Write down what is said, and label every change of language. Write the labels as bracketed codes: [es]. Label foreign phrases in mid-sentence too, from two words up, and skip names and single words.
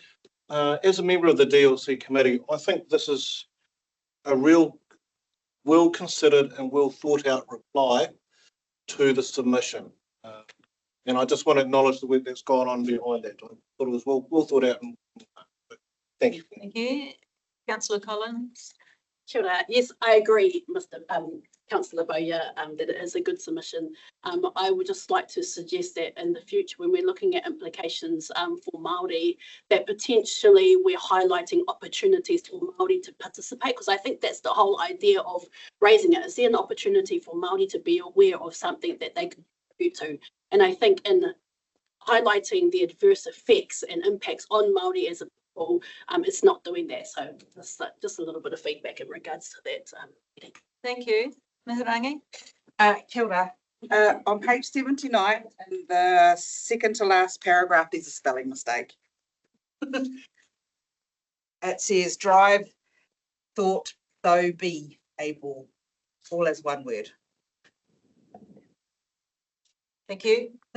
[en] As a member of the DLC committee, I think this is a real well-considered and well-thought-out reply to the submission. And I just want to acknowledge the work that's gone on behind that. I thought it was well thought out. And thank you. Thank you. Councillor Collins. [mi] Kia ora. [en] Yes, I agree, Mr. Councillor Bowyer, that it is a good submission. I would just like to suggest that in the future, when we're looking at implications for Māori, that potentially we're highlighting opportunities for Māori to participate, because I think that's the whole idea of raising it. Is there an opportunity for Māori to be aware of something that they can contribute to? And I think in highlighting the adverse effects and impacts on Māori as a people, it's not doing that. So just a little bit of feedback in regards to that. Thank you. Maharangi. [mi] Kia ora. [en] On page 79, in the second to last paragraph, there's a spelling mistake. It says drive, thought, though be able, all as one word. Thank you.